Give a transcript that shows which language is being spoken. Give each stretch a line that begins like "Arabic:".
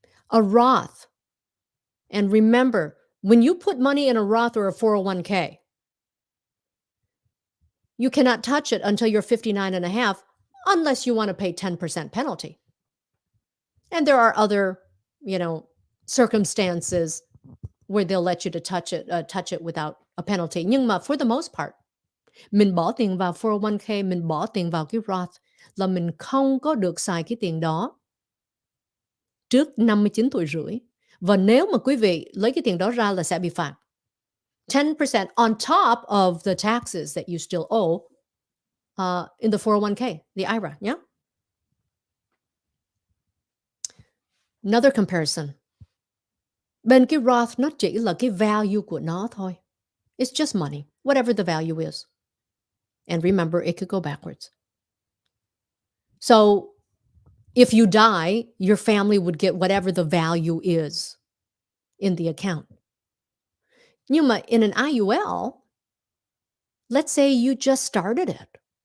English: A Roth, and remember, when you put money in a Roth or a 401k, you cannot touch it until you're 59 and a half unless you want to pay 10% penalty. And there are other, circumstances where they'll let you to touch it without a penalty.
Vietnamese: Nhưng mà
English: for the most part,
Vietnamese: mình bỏ tiền vào 401k, mình bỏ tiền vào cái Roth là mình không có được xài cái tiền đó trước 59 tuổi rưỡi. Và nếu mà quý vị lấy cái tiền đó ra là sẽ bị phạt.
English: 10% on top of the taxes that you still owe in the 401k, the IRA, yeah? Another comparison.
Vietnamese: Bên cái Roth nó chỉ là cái value của nó thôi.
English: It's just money, whatever the value is. And remember, it could go backwards. So if you die, your family would get whatever the value is in the account.
Vietnamese: Nhưng mà
English: in an IUL, let's say you just started it.